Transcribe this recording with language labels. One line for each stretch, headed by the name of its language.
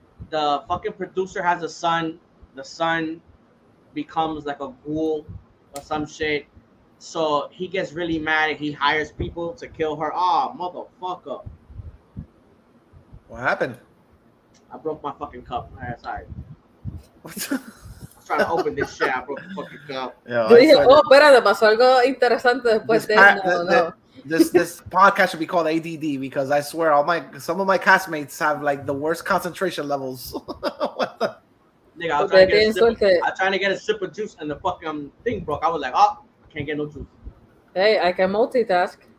English: The fucking producer has a son. The son becomes like a ghoul or some shit. So he gets really mad and he hires people to kill her. Oh, motherfucker. What happened? I broke my fucking cup. Sorry. I was trying to open this shit. I broke the fucking cup.
Spanish: Yo dije, espérate, pasó algo interesante después de
English: This podcast should be called ADD because I swear some of my castmates have like the worst concentration levels. What the? Nigga, I was trying to get a sip of juice and the fucking thing broke. I was like, oh, I can't get no juice. Hey, I can multitask.